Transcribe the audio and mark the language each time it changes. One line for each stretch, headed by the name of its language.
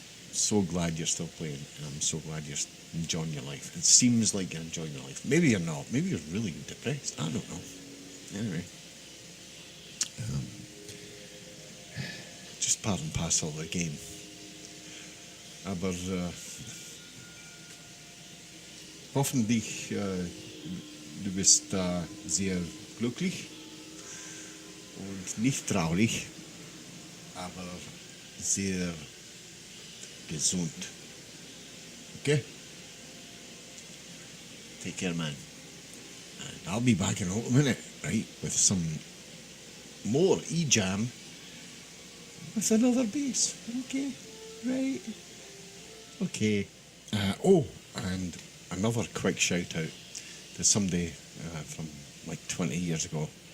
English: So glad you're still playing, and I'm so glad you're enjoying your life. It seems like you're enjoying your life. Maybe you're not. Maybe you're really depressed. I don't know. Anyway, just part and parcel of the game.
German: Aber hoffentlich du bist sehr glücklich und nicht traurig, aber sehr gesund.
English: Okay? Take care, man. And I'll be back in a minute, right, with some more E-Jam with another bass. Okay, right? Okay. And another quick shout out to somebody from like 20 years ago.